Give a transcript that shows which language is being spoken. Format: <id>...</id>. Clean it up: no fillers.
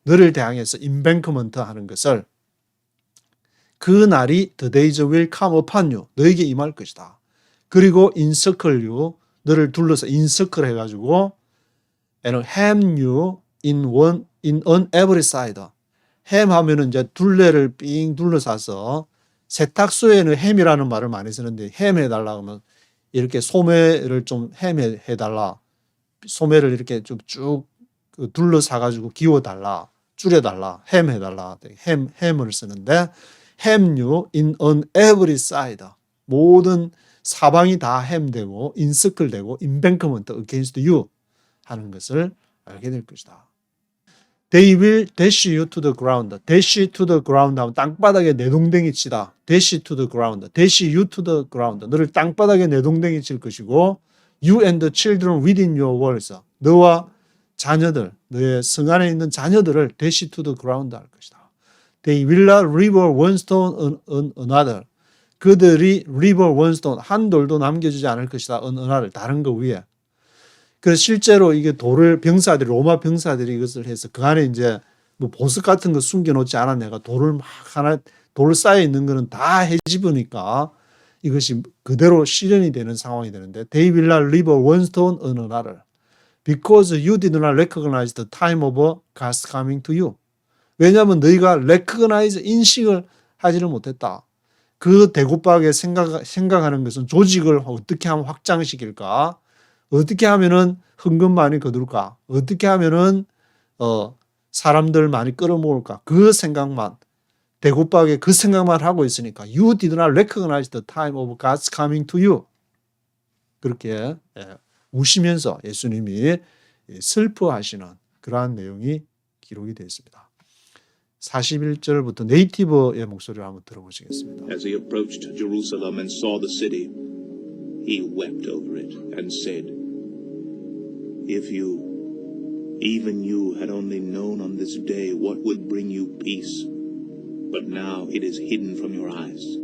<ko>너를 대항해서</ko> <en>embankment</en> <ko>하는 것을 그 날이</ko> <en>the days will come upon you.</en> <ko>너에게 임할 것이다. 그리고</ko> <en>encircle you.</en> <ko>너를 둘러서</ko> <en>encircle</en> <ko>해가지고</ko> <en>and hem you in on every side.</en> <ko>햄 하면은 이제 둘레를 삥 둘러싸서 세탁소에는 햄이라는 말을 많이 쓰는데 햄 해달라 하면 이렇게 소매를 좀 햄 해달라. 소매를 이렇게 좀 쭉 둘러싸가지고 기워달라. 줄여달라. 햄 해달라. 햄을 쓰는데 햄류</ko> <en>in on every side.</en> <ko>모든 사방이 다 햄되고 인서클되고</ko> <en>embankment against you</en> <ko>하는 것을 알게 될 것이다.</ko> <en>They will dash you to the ground. dash to the ground</en> <ko>하면 땅바닥에 내동댕이 치다.</ko> <en>dash to the ground. dash you to the ground.</en> <ko>너를 땅바닥에 내동댕이 칠 것이고</ko> <en>you and the children within your walls.</en> <ko>너와 자녀들, 너의 성 안에 있는 자녀들을</ko> <en>dash to the ground</en> <ko>할 것이다.</ko> <en>They will not leave one stone on another.</en> <ko>그들이</ko> <en>leave one stone,</en> <ko>한 돌도 남겨주지 않을 것이다.</ko> <en>on another,</en> <ko>다른 거 위에. 그래서 실제로 이게 돌을 병사들이, 로마 병사들이 이것을 해서 그 안에 이제 뭐 보석 같은 거 숨겨놓지 않았냐가 돌을 막 하나, 돌 쌓여 있는 거는 다 헤집으니까 이것이 그대로 실현이 되는 상황이 되는데</ko> <en>They will not leave one stone on another because you did not recognize the time of God's coming to you.</en> <ko>왜냐하면 너희가 recognize, 인식을 하지를 못했다. 그 대구박에 생각하는 것은 조직을 어떻게 하면 확장시킬까? 어떻게 하면은 헌금 많이 거둘까? 어떻게 하면은 사람들 많이 끌어모을까? 그 생각만, 대구박에 그 생각만 하고 있으니까</ko> <en>You did not recognize the time of God's coming to you.</en> <ko>그렇게 우시면서 예수님이 슬퍼하시는 그러한 내용이 기록이 되어 있습니다. 41절부터 네이티브의 목소리를 한번 들어보시겠습니다.</ko> <en>As he approached Jerusalem and saw the city, he wept over it and said, If you, even you, had only known on this day what would bring you peace, but now it is hidden from your eyes.</en>